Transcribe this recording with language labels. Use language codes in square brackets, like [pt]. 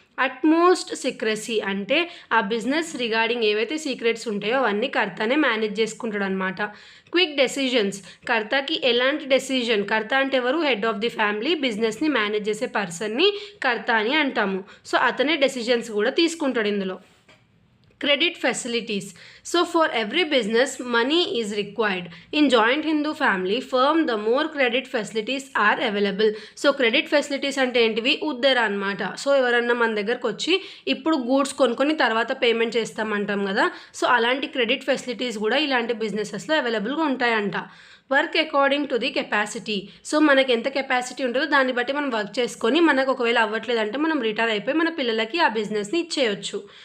[te] Utmost secrecy అంటే ఆ business regarding ఏవైతే సీక్రెట్స్ ఉంటాయో అవన్నీ కర్తనే మేనేజ్ చేసుకుంటాడు అనమాట. Quick decisions. కర్తకి ఎలాంటి డెసిజన్, కర్త అంటే ఎవరు? హెడ్ ఆఫ్ ది ఫ్యామిలీ, బిజినెస్ని మేనేజ్ చేసే పర్సన్ని కర్త అని అంటాము. సో అతనే డెసిజన్స్ కూడా తీసుకుంటాడు ఇందులో. Credit facilities. [en] So for every business money is required. In joint Hindu family firm the more credit facilities are available. [te] So credit facilities అంటే ఏంటివి? ఉద్దర అనమాట. సో ఎవరన్నా మన దగ్గరకు వచ్చి ఇప్పుడు గూడ్స్ కొనుక్కొని తర్వాత పేమెంట్ చేస్తామంటాం కదా. సో అలాంటి క్రెడిట్ ఫెసిలిటీస్ కూడా ఇలాంటి బిజినెసెస్లో అవైలబుల్గా ఉంటాయంట. Work according to the capacity. So మనకి ఎంత కెపాసిటీ ఉంటుందో దాన్ని బట్టి మనం వర్క్ చేసుకొని మనకు ఒకవేళ అవ్వట్లేదంటే మనం రిటైర్ అయిపోయి మన పిల్లలకి ఆ బిజినెస్ని ఇచ్చేయచ్చు.